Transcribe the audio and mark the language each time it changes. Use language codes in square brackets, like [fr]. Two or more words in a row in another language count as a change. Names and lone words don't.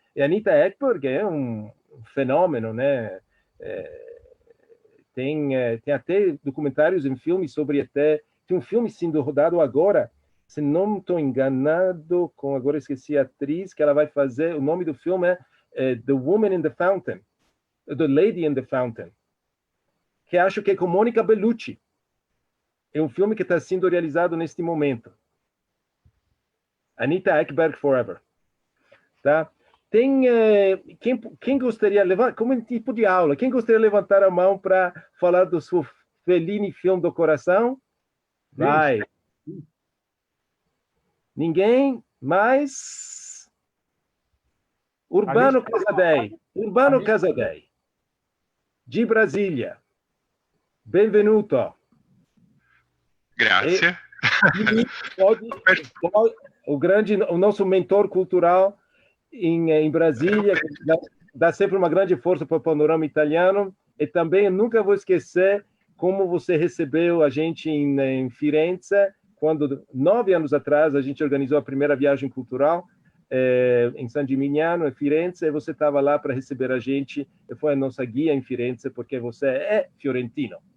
[pt] E a Anita Ekberg fenômeno, né? Tem até documentários em filmes sobre até... Tem um filme sendo rodado agora, se não estou enganado, agora esqueci a atriz, que ela vai fazer, o nome do filme é [en] The Woman in the Fountain, [pt] The Lady in the Fountain, que acho que é com Monica Bellucci. É um filme que está sendo realizado neste momento. Anita Ekberg Forever. Tá? Tem quem gostaria de levantar, como um tipo de aula, quem gostaria de levantar a mão para falar do seu Fellini filme do coração? Vai. Ninguém? Mais? Urbano Casadei. Urbano Casadei. De Brasília. Benvenuto. Grazie. O nosso mentor cultural em Brasília, dá sempre uma grande força para o panorama italiano, e também eu nunca vou esquecer como você recebeu a gente em Firenze, quando 9 anos atrás a gente organizou a primeira viagem cultural em San Gimignano, em Firenze, e você estava lá para receber a gente, e foi a nossa guia em Firenze, porque você é fiorentino.